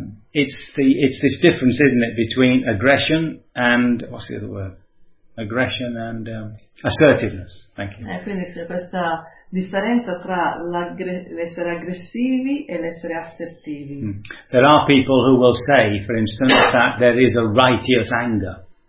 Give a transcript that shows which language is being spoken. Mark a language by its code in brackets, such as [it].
[en] It's this difference, isn't it, between aggression and what's the other word? Aggression and assertiveness. Thank you. [it] Quindi c'è questa differenza tra l'essere aggressivi e l'essere assertivi. [en] There are people who will say, for instance, that there is a righteous anger.